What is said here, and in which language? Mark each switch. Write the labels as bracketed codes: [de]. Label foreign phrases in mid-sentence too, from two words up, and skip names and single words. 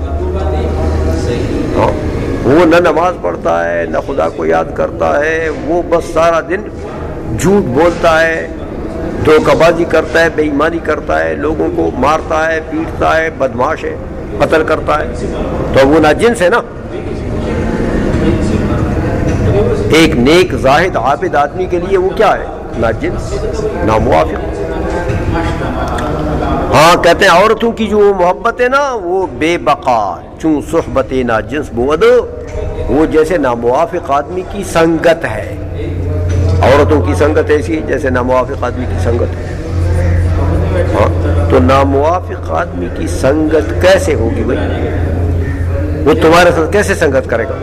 [ur] وہ نہ نماز پڑھتا ہے، نہ خدا کو یاد کرتا ہے، وہ بس سارا دن جھوٹ بولتا ہے، دھوکہ بازی کرتا ہے، بے ایمانی کرتا ہے، لوگوں کو مارتا ہے، پیٹتا ہے، بدماش ہے، قتل کرتا ہے، تو وہ ناجنس ہے نا۔ ایک نیک زاہد عابد آدمی کے لیے وہ کیا ہے؟ ناجنس، ناموافق۔ ہاں کہتے ہیں عورتوں کی جو محبت ہے نا وہ [fa] بے بقا چوں صحبت ناجنس بود، [ur] وہ جیسے ناموافق آدمی کی سنگت ہے، عورتوں کی سنگت ایسی جیسے ناموافق آدمی کی سنگت ہے۔ ہاں تو ناموافق آدمی کی سنگت کیسے ہوگی بھائی؟ وہ تمہارے ساتھ کیسے سنگت کرے گا؟